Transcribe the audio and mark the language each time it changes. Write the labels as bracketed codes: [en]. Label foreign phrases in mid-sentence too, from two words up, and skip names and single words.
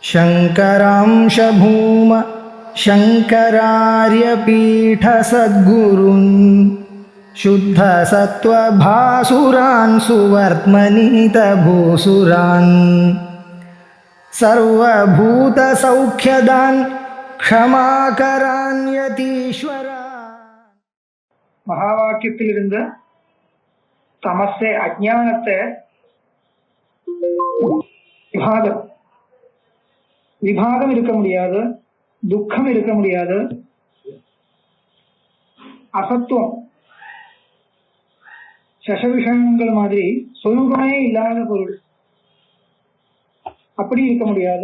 [sa] शङ्करांश भूम शङ्करार्यपीठसद्गुरून् शुद्धसत्त्वभासुरान् सुवर्त्मनीतभूसुरान् सर्वभूतसौख्यदान् क्षमाकरान् यतीश्वरान्. [ta] மகாவாக்கியத்திலிருந்து தமசை அஜ்ஞானத்தை விபாகம் இருக்க முடியாது, துக்கம் இருக்க முடியாது, அசத்துவம் சசவிஷயங்கள் மாதிரி சொரூபமே இல்லாத பொருள் அப்படி இருக்க முடியாது.